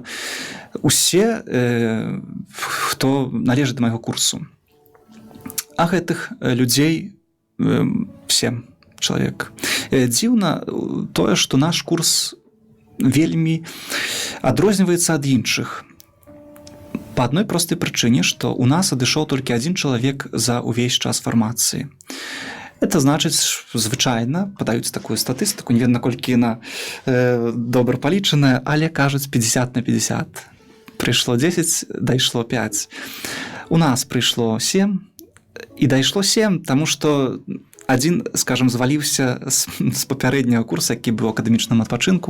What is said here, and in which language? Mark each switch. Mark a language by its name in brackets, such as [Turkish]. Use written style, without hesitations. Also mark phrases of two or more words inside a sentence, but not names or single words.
[Belarusian] Усе, хто належыць да майго курсу. А гэтых людзей 7 чалавек. Дзіўна тое, што наш курс вельмі адрозніваецца ад іншых. [Russian] По одной простой причине, [Belarusian] что у нас адышоў толькі один чалавек за увесь час фармацыі. Это значыць, звычайна падаюць такую статыстыку, не ведаю, наколькі яна добра палічаная, але кажуць 50/50. Прыйшло 10, дайшло 5. У нас прыйшло 7 і дайшло 7, таму што адзін, скажем, зваліўся з папярэдняга курса, які быў у акадэмічным адпачынку.